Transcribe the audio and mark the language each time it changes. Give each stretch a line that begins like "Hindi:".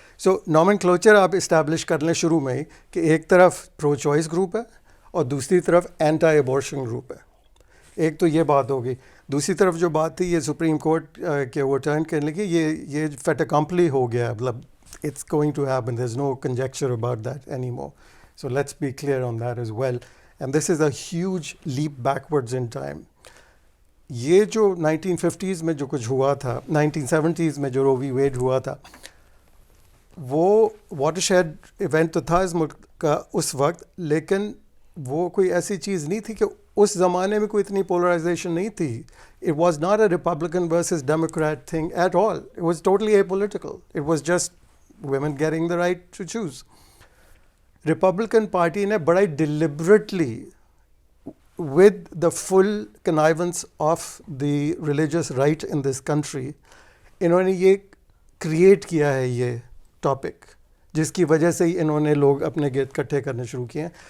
Urdu: سو nomenclature آپ establish کر لیں شروع میں ہی کہ ایک طرف پرو چوائس گروپ ہے اور دوسری طرف اینٹائی ابورشن گروپ ہے. ایک تو یہ بات ہوگی. دوسری طرف جو بات تھی یہ سپریم کورٹ کے اوورٹرن کرنے کی, یہ فیٹ اکمپلی ہو گیا, مطلب
English: it's going to happen, there's no conjecture about that anymore. So let's be clear on that as well. And this is a huge leap backwards in time.
Urdu: یہ جو 1950s میں جو کچھ ہوا تھا, 1970s میں جو رو وی ویڈ ہوا تھا, وہ واٹر شیڈ ایونٹ تو تھا اس ملک کا اس وقت, لیکن وہ کوئی ایسی چیز نہیں تھی کہ اس زمانے میں کوئی اتنی پولرائزیشن نہیں تھی.
English: It was not a Republican versus Democrat thing at all. It was totally apolitical. It was just women getting the right to choose.
Urdu: Republican Party نے بڑا
English: deliberately with the full connivance of the religious right in this country
Urdu: انہوں نے یہ create کیا ہے یہ topic, جس کی وجہ سے ہی انہوں نے لوگ اپنے گرد اکٹھے کرنے شروع کیے ہیں.